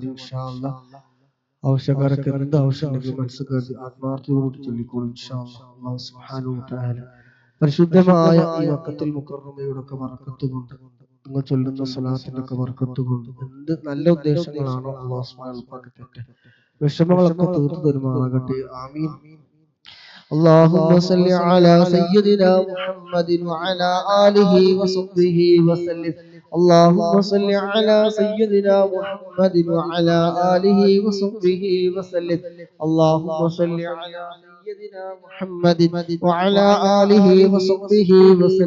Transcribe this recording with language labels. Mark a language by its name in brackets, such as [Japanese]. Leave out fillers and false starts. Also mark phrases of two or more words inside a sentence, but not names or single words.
[Arabic] إن شاء الله [Malayalam] ആവശ്യക്കാരൊക്കെ എന്ത് ആവശ്യം ഉണ്ടെങ്കിലും മനസ്സിൽ കരുതി ആത്മാർത്ഥതയോട് ചൊല്ലിക്കോളും [Arabic] إن شاء الله. الله سبحانه وتعالى [Malayalam] പരിശുദ്ധമായ ഈ വഖത്തുൽ മുകറമയുടെ ഒക്കെ ബർക്കത്ത് കൊണ്ട്, നിങ്ങൾ ചൊല്ലുന്ന സ്വലാത്തിന്റെ ഒക്കെ ബർക്കത്ത് കൊണ്ട് എന്ത് നല്ല ഉദ്ദേശങ്ങളാണോ [Arabic] الله سبحانه وتعالى [Malayalam] തരട്ടെ. വിഷമങ്ങളൊക്കെ തീർത്തു തരുമാറാകട്ടെ. ആമീൻ. [Arabic] اللهم صل على سيدنا محمد وعلى آله وصحبه وسلم. اللهم صل على سيدنا محمد وعلى آله وصحبه وسلم. اللهم صل على سيدنا محمد وعلى آله وصحبه وسلم.